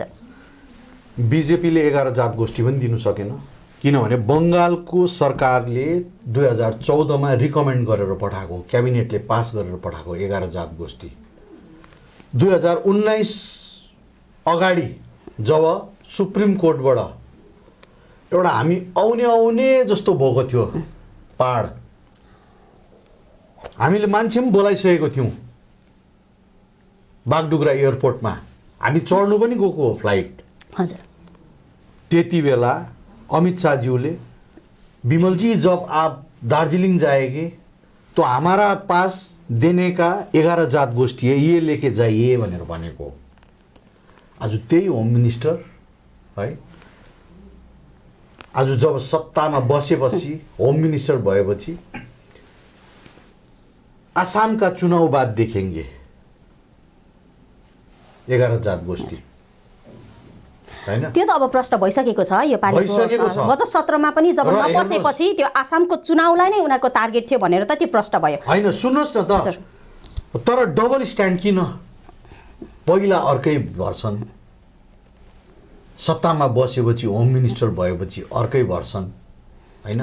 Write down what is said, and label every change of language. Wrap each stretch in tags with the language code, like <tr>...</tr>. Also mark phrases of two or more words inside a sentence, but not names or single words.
<ne>बिजेपीले 11 जात गोष्ठी पनि दिनु सकेन, किनभने बङ्गालको सरकारले 2014 मा रिकमेन्ड गरेर पठाएको, क्याबिनेटले पास गरेर पठाएको 11 जात गोष्ठी 2019 अगाडि जब सुप्रिम कोर्टबाट एउटा हामी आउने जस्तो भएको थियो पहाड, हामीले मान्छे पनि बोलाइसकेको थियौँ बागडुग्रा एयरपोर्टमा, हामी चढ्नु पनि गएको हो फ्लाइट। हजुर, त्यति बेला अमित शाहज्यूले</ne> <hi>विमल जी जब आप दार्जिलिङ जाएंगे तो हमारा पास देने का 11 जात गोष्ठी है, ये लेके जाइए</hi> <ne>भनेर भनेको। आज त्यही</ne> <en>होम मिनिस्टर</en> <ne>है, आज जब सत्तामा बसेपछि</ne> <en>होम मिनिस्टर</en> <ne>भएपछि</ne> <hi>आसाम का चुनाव बाद देखेंगे</hi> <ne>11 जात गोष्ठी हैन। त्यो त अब प्रश्न भइसकेको छ यो पालिको बजेट सत्रमा पनि जब नपसेपछि त्यो आसामको चुनावलाई नै उनीहरूको टार्गेट थियो भनेर त त्यो प्रश्न भयो। हैन सुन्नुहोस् न त, तर</ne> <en>double stand</en> <ne>किन? पहिला अर्कै भर्सन, सत्तामा बसेपछि</ne> <en>home minister</en> <ne>भएपछि अर्कै भर्सन हैन।</ne>